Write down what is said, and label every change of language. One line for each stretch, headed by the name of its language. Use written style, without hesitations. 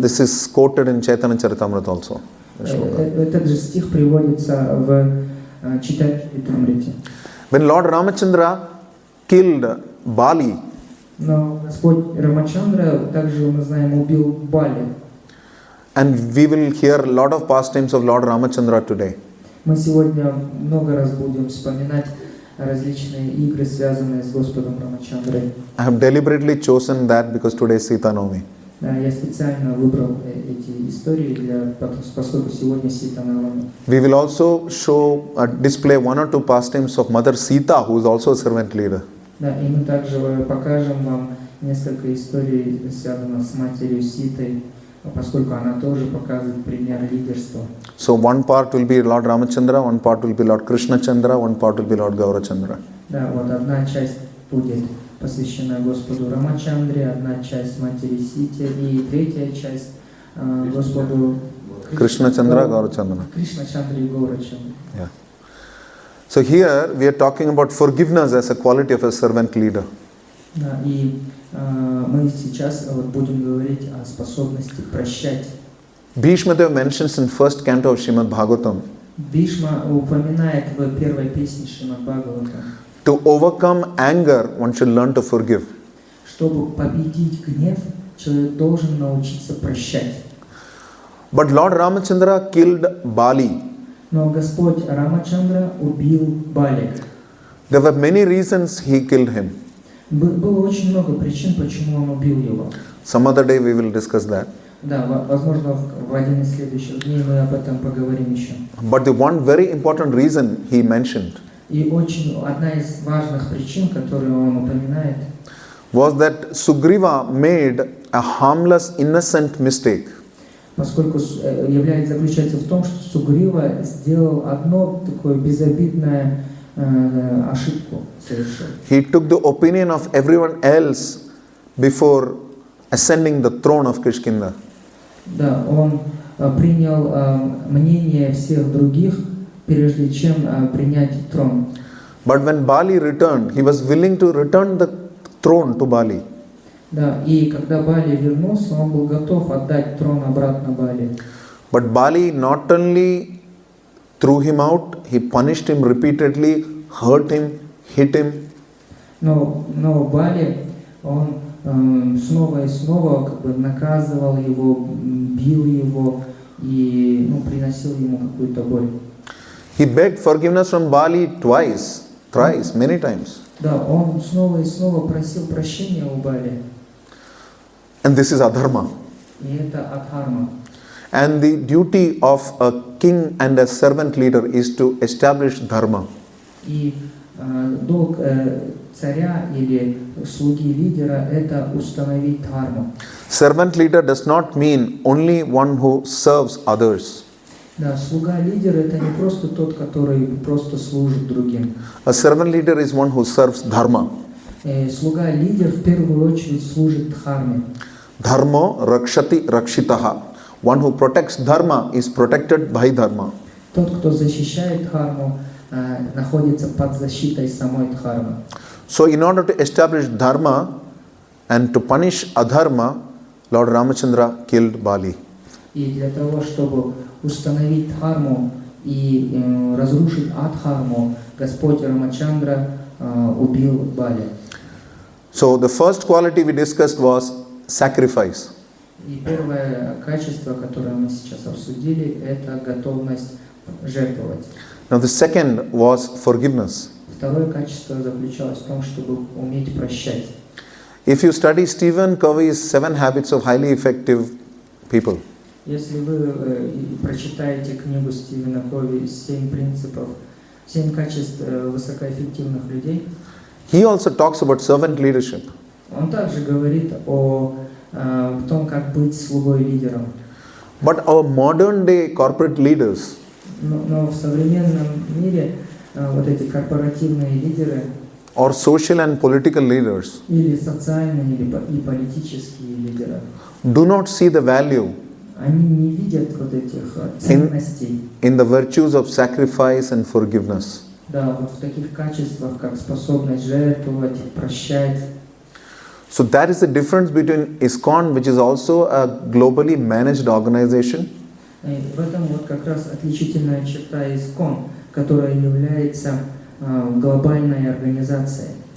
English: This is quoted in Chaitanya Charitamrita also.
Russian: Этот же стих приводится в Чайтанья-чаритамрите.
English: When Lord Ramachandra killed Bali,
Russian: Но Господь Рамачандра, также мы знаем, убил Бали.
English: and we will hear a lot of pastimes of Lord Ramachandra today.
Russian: Мы сегодня много раз будем вспоминать различные игры, связанные с Господом Рамачандрой.
English: I have deliberately chosen that because today is Sita Navami.
Russian: Я специально выбрал эти истории, поскольку сегодня Сита Навами.
English: We will also display one or two pastimes of Mother Sita, who is also a servant leader.
Russian: Да, и мы также покажем вам несколько историй, связанных с матерью Ситой, поскольку она тоже показывает пример лидерства.
English: So one part will be Lord Ramachandra, one part will be Lord Krishna Chandra, one part will be Lord Gaurachandra.
Russian: Да, вот одна часть будет посвящена Господу Рамачандре, одна часть матери Сите и третья часть Господу
English: Krishna Chandra, Gaurachandra.
Russian: Кришна Чандре и Гаурачандре.
English: Yeah. So here we are talking about forgiveness as a quality of a servant leader.
Russian: Да, и мы сейчас вот будем говорить о способности прощать.
English: Bhishma Dev mentions in first canto of Srimad Bhagavatam,
Russian: Бишма упоминает в первой песне Шримад Бхагавата,
English: to overcome anger, one should learn to forgive.
Russian: чтобы победить гнев, человек должен научиться прощать.
English: But Lord Ramachandra killed Bali.
Russian: Но Господь Рамачандра убил Бали.
English: There were many reasons he killed him.
Russian: Было очень много причин, почему он убил его.
English: Some other day we will discuss that.
Russian: Да, возможно, в один из следующих дней мы об этом поговорим еще.
English: But the one very important reason he mentioned
Russian: И очень одна из важных причин, которую он упоминает,
English: was that Sugriva made a harmless, innocent mistake.
Russian: поскольку заключается в том, что Сугрива сделал одно такое безобидное ошибку совершил.
English: He took the opinion of everyone else before ascending the throne of Kishkinda.
Russian: Да, он принял мнение всех других, прежде чем принять трон.
English: But when Bali returned, he was willing to return the throne to Bali.
Russian: Да, и когда Бали вернулся, он был готов отдать трон обратно Бали.
English: But Bali not only threw him out, he punished him repeatedly, hurt him, hit him.
Russian: Но Бали, он снова и снова как бы наказывал его, бил его и приносил ему какую-то боль.
English: He begged forgiveness from Bali thrice, many times.
Russian: Да, он снова и снова просил прощения у Бали.
English: And this is adharma.
Russian: И это адхарма.
English: And the duty of a king and a servant leader is to establish dharma.
Russian: И долг царя или слуги лидера – это установить дхарму.
English: Servant leader does not mean only one who serves others.
Russian: Да, слуга лидера – это не просто тот, который просто служит другим.
English: A servant leader is one who serves dharma.
Russian: Слуга лидер в первую очередь служит дхарме.
Sanskrit: Dharma rakshati rakshitaha.
English: One who protects dharma is protected by dharma.
Russian: Тот, кто защищает дхарму, находится под защитой самой дхармы.
English: So in order to establish dharma and to punish adharma, Lord Ramachandra killed Bali.
Russian: И для того, чтобы установить дхарму и разрушить адхарму, Господь Рамачандра убил Бали.
English: So the first quality we discussed was sacrifice.
Russian: И первое качество, которое мы сейчас обсудили, это готовность жертвовать.
English: Now the second was forgiveness.
Russian: Второе качество заключалось в том, чтобы уметь прощать.
English: If you study Stephen Covey's 7 Habits of Highly Effective People,
Russian: Если вы прочитаете книгу Стивена Кови «7 принципов», 7 качеств высокоэффективных людей,
English: he also talks about servant leadership.
Russian: он также говорит о том, как быть слугой-лидером.
English: But our modern day corporate leaders,
Russian: Но в современном мире вот эти корпоративные лидеры
English: or social and political leaders,
Russian: или социальные, и политические лидеры,
English: do not see the value
Russian: они не видят вот этих ценностей.
English: in the virtues of sacrifice and forgiveness.
Russian: Да, вот в таких качествах, как способность жертвовать, прощать.
English: So that is the difference between ISKCON, which is also a globally managed organization,
Russian: И в этом вот как раз отличительная черта ИСККОН, которая является глобальной организацией.